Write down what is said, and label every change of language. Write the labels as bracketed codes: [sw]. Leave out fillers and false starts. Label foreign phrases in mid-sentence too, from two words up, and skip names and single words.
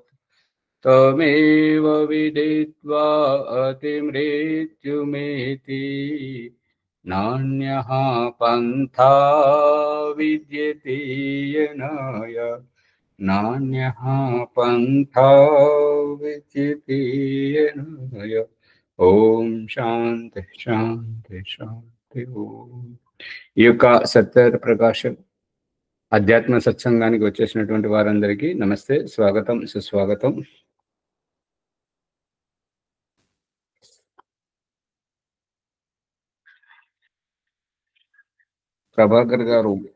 [sa] तमेव विदित्वा अतिमृत्युमेति नान्यः पन्था विद्यते यनाय नान्यः पन्था विद्यते यनाय ఓం శాంతి శాంతి శాంతి ఓం. [te] ఈ యొక్క సత్య ప్రకాశం అధ్యాత్మ సత్సంగానికి వచ్చేసినటువంటి వారందరికీ నమస్తే, స్వాగతం, సుస్వాగతం. ప్రభాకర్ గారు,